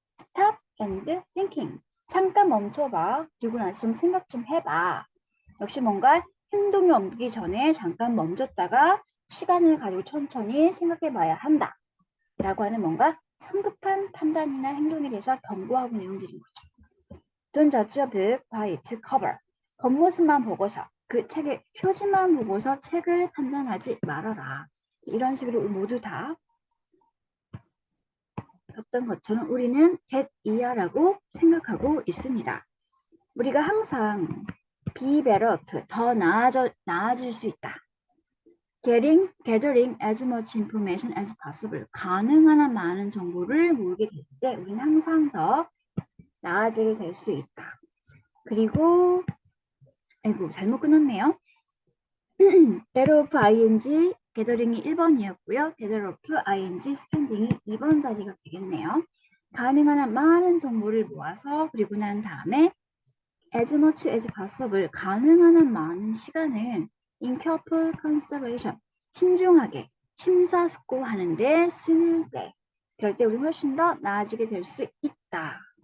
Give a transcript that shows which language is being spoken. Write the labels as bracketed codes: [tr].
[en] Stop and thinking. [ko] 잠깐 멈춰봐. 그리고 나서 좀 생각 좀 해봐. 역시 뭔가 행동이 옮기기 전에 잠깐 멈췄다가 시간을 가지고 천천히 생각해 봐야 한다. 라고 하는 뭔가 성급한 판단이나 행동에 대해서 경고하고 내용들인 거죠. [en] Don't judge a book by its cover. [ko] 겉모습만 보고서 그 책의 표지만 보고서 책을 판단하지 말아라. 이런 식으로 모두 다 어떤 것처럼 우리는 get 이하라고 생각하고 있습니다. 우리가 항상 [en] be better off, [ko] 더 나아질 수 있다. [en] gathering as much information as possible. [ko] 가능한 한 많은 정보를 모으게 될 때 우리는 항상 더 나아지게 될 수 있다. 그리고 아이고 잘못 끊었네요. [en] better off ing gathering [ko] 이 1번이었고요. [en] better off ing spending [ko] 이 2번 자리가 되겠네요. 가능한 한 많은 정보를 모아서 그리고 난 다음에 [en] as much as possible [ko] 가능한 한 많은 시간을 [en] in careful consideration [ko] 신중하게 심사숙고하는데 쓸 때 그럴 때 우리 훨씬 더 나아지게 될 수 있다.